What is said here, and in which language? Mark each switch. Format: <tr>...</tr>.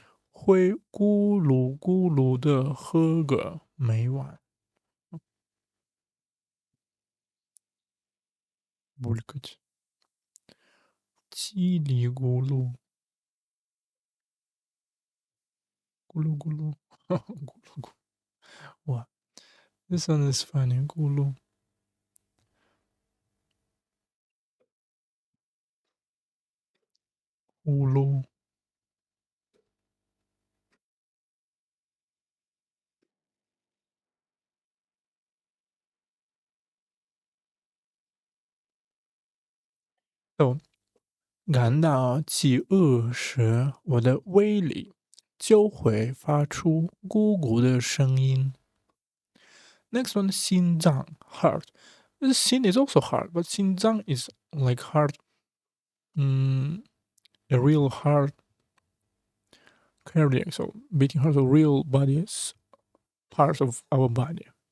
<zh>会咕噜咕噜的喝个没完。</zh> <ru>булькать，</ru> <zh>叽里咕噜，咕噜咕噜，咕噜咕噜。</zh> <en>哇，this one is funny，</en> <zh>咕噜，咕噜。 So 感到饥饿时，我的胃里就会发出咕咕的声音。</zh> <en>Next one, 心脏 heart. The sin is also heart, but 心脏 is like heart, a real heart cardiac, so beating heart, so real body's part of our body.</en>